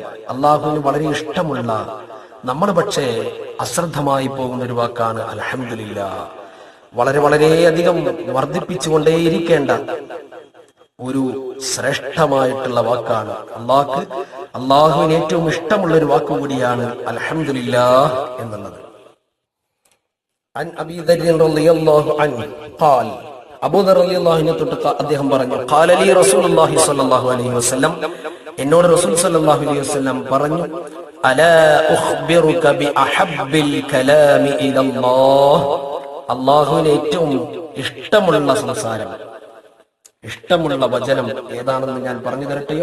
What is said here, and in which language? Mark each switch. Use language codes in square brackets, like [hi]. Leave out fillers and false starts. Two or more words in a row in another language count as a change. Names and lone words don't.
[ml] അള്ളാഹുവിന് വളരെ ഇഷ്ടമുള്ള, നമ്മൾ പക്ഷേ അശ്രദ്ധമായി പോകുന്ന ഒരു വാക്കാണ് അൽഹംദുലില്ലാഹ്. വളരെയധികം വർദ്ധിപ്പിച്ചുകൊണ്ടേയിരിക്കേണ്ട ഒരു ശ്രേഷ്ഠമായിട്ടുള്ള വാക്കാണ്. അള്ളാഹുവിന് ഏറ്റവും ഇഷ്ടമുള്ള ഒരു വാക്ക് കൂടിയാണ് അൽഹംദുലില്ലാഹ് എന്നുള്ളത്. [ar] عن أبي ذر رضي الله عنه قال [ml] അബൂ ദർ [ar] رضي الله عنه [ml] തൊട്ട് അദ്ദേഹം പറഞ്ഞു [ar] قال لي رسول الله صلى الله عليه وسلم, [ml] എന്നോട് റസൂൽ [ar] صلى الله عليه وسلم [ml] പറഞ്ഞു, [ar] ألا أخبرك بأحب الكلام إلى الله, [ml] അല്ലാഹുവിന് ഏറ്റവും ഇഷ്ടമുള്ള സംസാരം, ഇഷ്ടമുള്ള വചനം ഏതാണെന്ന് ഞാൻ പറഞ്ഞു തരട്ടെയോ?